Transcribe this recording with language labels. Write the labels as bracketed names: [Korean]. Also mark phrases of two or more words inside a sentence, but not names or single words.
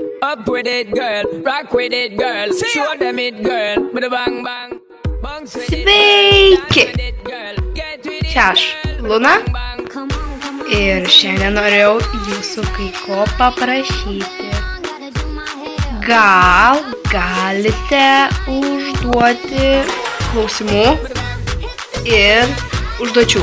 [English] Up with it, girl. Rock with it, girl. Show them it, girl. With a bang bang. [Lithuanian] Sveiki! Čia aš, Luna. Ir šiandien norėjau jūsų kai ko paprašyti. Gal galite užduoti klausimų ir užduočių.